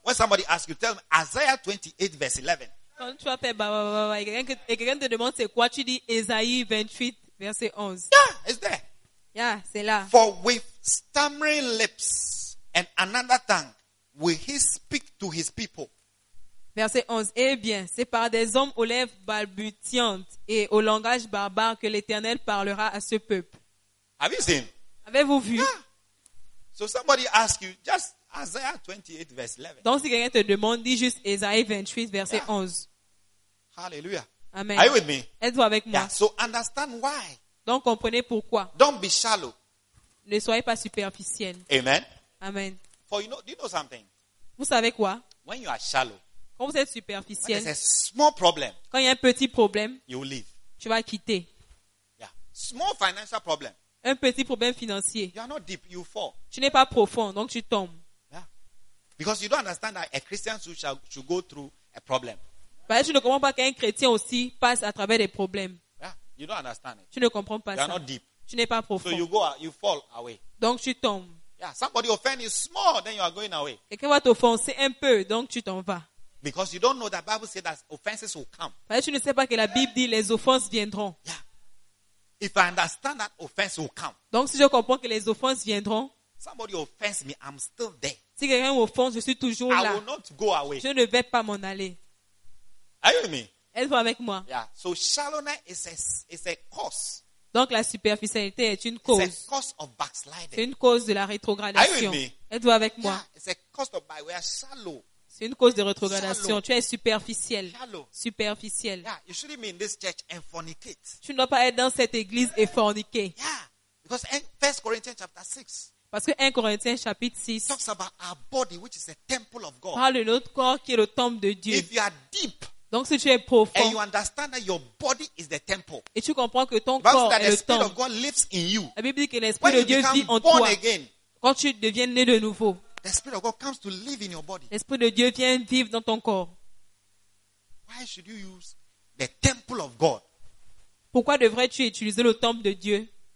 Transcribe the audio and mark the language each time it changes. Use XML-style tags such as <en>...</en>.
<en>When somebody asks you, tell them, Isaiah 28, verse 11.</en> <fr>Quand tu vas faire, et quelqu'un te demande, c'est quoi? Tu dis, Esaïe 28, verset 11.</fr> <en>Yeah, it's there.</en> <fr>Yeah, c'est là.</fr> <en>For with stammering lips and another tongue will he speak to his people.</en> <fr>Verset 11. Eh bien, c'est par des hommes aux lèvres balbutiantes et au langage barbare que l'Éternel parlera à ce peuple.</fr> <en>Have you seen?</en> <fr>Avez-vous vu?</fr> <en>Yeah. So somebody asks you, just Isaiah 28, verse 11.</en> <fr>Donc si quelqu'un te demande, dis juste Isaiah 28, verset 11. Hallelujah. Amen.</fr> <en>Are you with me?</en> <fr>Êtes-vous avec moi?</fr> <en>Yeah. So understand why.</en> <fr>Donc comprenez pourquoi.</fr> <en>Don't be shallow.</en> <fr>Ne soyez pas superficiel. Amen. Amen.</fr> <en>For you know, do you know something?</en> <fr>Vous savez quoi?</fr> <en>When you are shallow,</en> <fr>quand vous êtes superficiel,</fr> <en>when there's a small problem,</en> <fr>quand il y a un petit problème,</fr> <en>you will leave.</en> <fr>Tu vas quitter.</fr> <en>Yeah. Small financial problem.</en> <fr>Un petit problème financier.</fr> <en>You are not deep, you fall.</en> <fr>Tu n'es pas profond, donc tu tombes. Yeah.</fr> <en>Because you don't understand that a Christian should go through a problem.</en> <fr>Parce que tu ne comprends pas qu'un chrétien aussi passe à travers des problèmes.</fr> <en>Yeah, you don't understand it.</en> <fr>Tu ne comprends pas</fr> <en>you are</en> <fr>ça.</fr> <en>Not deep.</en> <fr>Tu n'es pas profond.</fr> <en>So you go, you fall away.</en> <fr>Donc tu tombes.</fr> <en>Yeah, somebody offend you small, then you are going away.</en> <fr>Quelqu'un va t'offenser un peu, donc tu t'en vas.</fr> <en>Because you don't know that Bible says that offenses will come.</en> <fr>Parce que tu ne sais pas que la Bible dit les offenses viendront.</fr> <en>Yeah. If I understand that offense will come.</en> <fr>Donc si je comprends que les offenses viendront.</fr> <en>Somebody offends me, I'm still there.</en> <fr>Si quelqu'un m'offense, je suis toujours</fr> <en>I</en> <fr>là.</fr> <en>I will not go away.</en> <fr>Je ne vais pas m'en aller.</fr> <en>Are you with me?</en> <fr>Êtes-vous avec moi?</fr> <en>Yeah. So shallowness is a cause.</en> <fr>Donc la superficialité est une cause.</fr> <en>It's a cause of backsliding.</en> <fr>C'est une cause de la rétrogradation.</fr> <en>Are you with me?</en> <fr>Êtes-vous avec yeah, moi?</fr> <en>It's a cause of by we are shallow.</en> <fr>C'est une cause de rétrogradation. Shallow. Tu es superficiel.</fr> <en>Shallow.</en> <fr>Superficiel. Yeah.</fr> <en>You shouldn't be in this church and fornicate.</en> <fr>Tu ne dois pas être dans cette église et forniquer.</fr> <en>Yeah. Because 1 Corinthians chapter 6.</en> <fr>Parce que 1 Corinthiens chapitre 6</fr> <en>talks about our body, which is a temple of God.</en> <fr>Parle de notre corps qui est le temple de Dieu.</fr> <en>If you are deep.</en> <fr>Donc si tu es profond,</fr> <en>and you understand that your body is the temple,</en> <fr>et tu comprends que ton corps est le temple,</fr> <en>of God lives in you,</en> <fr>la Bible dit que l'Esprit de Dieu vit en toi.</fr> <en>Again,</en> <fr>quand tu deviens né de nouveau,</fr> <en>the Spirit of God comes to live in your body.</en> <fr>L'Esprit de Dieu vient vivre dans ton corps.</fr> <en>Why should you use the temple of God?</en> <fr>Pourquoi devrais-tu utiliser le temple de Dieu</fr>